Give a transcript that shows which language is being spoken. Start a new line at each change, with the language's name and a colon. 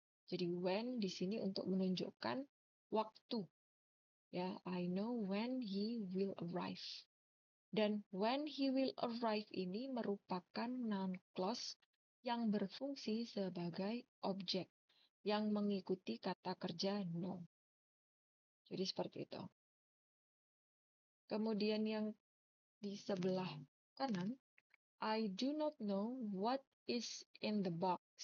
Indonesian: Jadi when di sini untuk menunjukkan waktu.
English: Ya, I know when he will arrive.
Indonesian: Dan
English: when he will arrive
Indonesian: ini merupakan noun clause yang berfungsi sebagai objek yang mengikuti kata kerja know. Jadi seperti itu. Kemudian yang di sebelah kanan,
English: I do not know what is in the box.